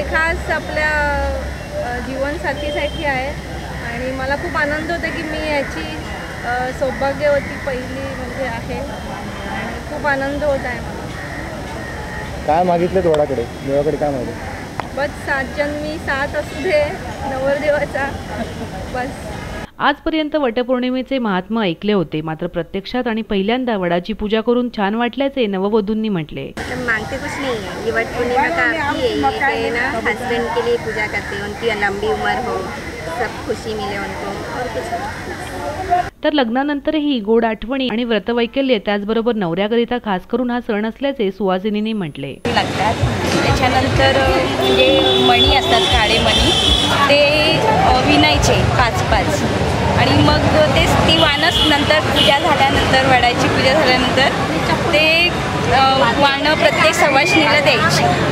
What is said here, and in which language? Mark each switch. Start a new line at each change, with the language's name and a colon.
Marathi: हे खास आपल्या जीवनसाथीसाठी आहे आणि मला खूप आनंद होतो की मी याची सौभाग्यवती पहिली म्हणजे आहे आणि खूप आनंद होत आहे मला. काय मागितले वडाकडे, देवाकडे काय मागितले? बस 7 जन्मी 7 असू दे नवरदेवाचा बस. आजपर्यंत वटपौर्णिमेचे महात्म्य ऐकले होते, मात्र प्रत्यक्षात आणि पहिल्यांदा वडाची पूजा करून छान वाटल्याचे नववधूंनी म्हटले.
Hindi: मांगते कुछ नहीं है, ये वटपौर्णिमा का ही है, ये ना हस्बैंड के लिए पूजा करते हैं, उनकी लंबी उम्र हो, सब खुशी मिले उनको और कुछ नहीं.
Marathi: तर लग्नानंतरही गोड आठवणी आणि व्रतवैकल्य त्याचबरोबर नवऱ्याकरिता खास करून हा सण असल्याचे सुवासिनींनी म्हटले. त्याच्यानंतर म्हणजे मणी असतात, काळे मणी, ते विणायचे 5-5 आणि मग ती वाणच नंतर पूजा झाल्यानंतर, वडाची पूजा झाल्यानंतर ते वाणं प्रत्येक सवासिनीला द्यायची.